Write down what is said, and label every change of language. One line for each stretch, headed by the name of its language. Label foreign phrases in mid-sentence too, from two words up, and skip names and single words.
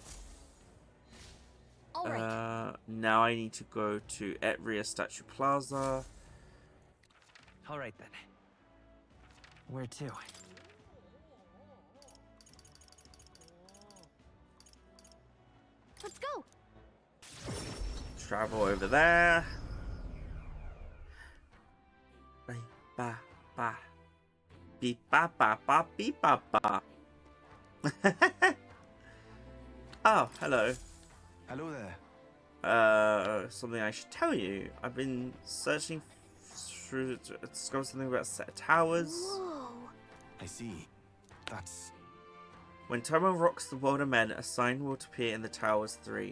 English: Now I need to go to Etria Statue Plaza. Alright then. Where to? Let's go. Travel over there. Ba ba. Beep ba ba ba beep ba ba. Oh, hello. Hello there. Something I should tell you. I've been searching through to discover something about a set of towers. Whoa. I see. That's... When Tomo rocks the world of men, a sign will appear in the towers 3.